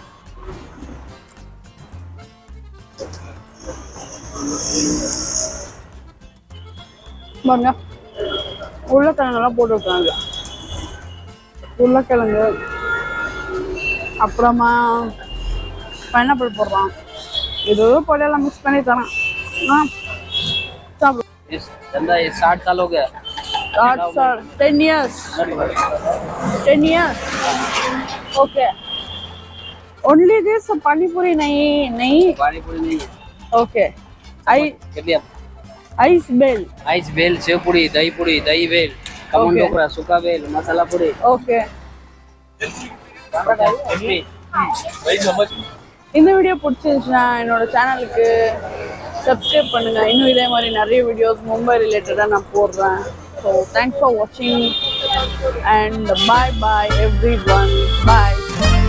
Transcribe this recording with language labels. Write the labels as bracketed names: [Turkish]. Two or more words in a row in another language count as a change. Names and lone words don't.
[Tamil] பாருங்க உருளைக்கிழங்கெல்லாம் போட்டுருக்காங்க. உருளைக்கிழங்கு அப்புறமா பைனாப்பிள் போடுறான். இது பொடியெல்லாம் மிக்ஸ் பண்ணி தரான். சாப்பிடு. [Hindi] 60 साल हो गया. [English] 10 years. 10 years. Okay. Only this pani puri nahi. [Hindi] पानी पूरी नहीं. [English] Okay. Ice bell. [Hindi] आइस बेल, सेव पूरी, दही बेल, कमन ढोकरा, सूखा बेल, मसाला पूरी. [English] Okay. [Tamil] இந்த வீடியோ பிடிச்சிருந்துச்சுன்னா என்னோட சேனலுக்கு சப்ஸ்கிரைப் பண்ணுங்க. இன்னும் இதே மாதிரி நிறைய வீடியோஸ் மும்பை ரிலேட்டடாக நான் போடுறேன். [English] So thanks for watching and bye everyone.